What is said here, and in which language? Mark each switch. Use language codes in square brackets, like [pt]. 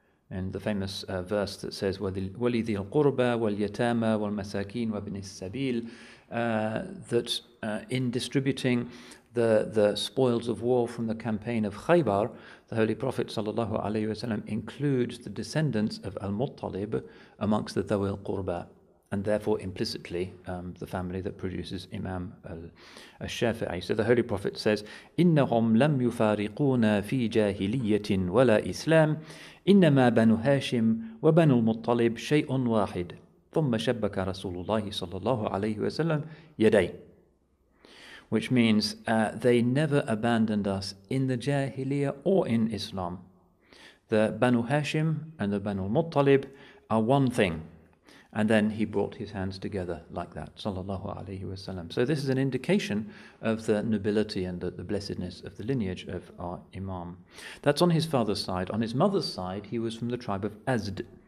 [en] and the famous verse that says [ar] وَلِذِي الْقُرْبَى وَالْيَتَامَى وَالْمَسَاكِينَ وَابْنِ السَّبِيلِ, [en] that in distributing the spoils of war from the campaign of Khaybar, the Holy Prophet ﷺ includes the descendants of Al-Muttalib amongst the Dhawil Qurba, and therefore implicitly the family that produces Imam al-Shafi'i. [ar] So the Holy Prophet says, إِنَّهُمْ لَمْ يُفَارِقُونَ فِي جَاهِلِيَّةٍ وَلَا إِسْلَامٍ إِنَّمَا بَنُو هاشم وَبَنُو الْمُطَّلِبِ شَيْءٌ وَاحِدٌ ثُمَّ شَبَّكَ رَسُولُ اللَّهِ صَلَّى اللَّهُ عَلَيْهِ وَسَلَّمْ يَدَيْهِ, [en] which means they never abandoned us in the Jahiliyyah or in Islam. The Banu Hashim and the Banu Muttalib are one thing. And then he brought his hands together like that, sallallahu alaihi wasallam. So this is an indication of the nobility and the blessedness of the lineage of our Imam. That's on his father's side. On his mother's side, he was from the tribe of Azd.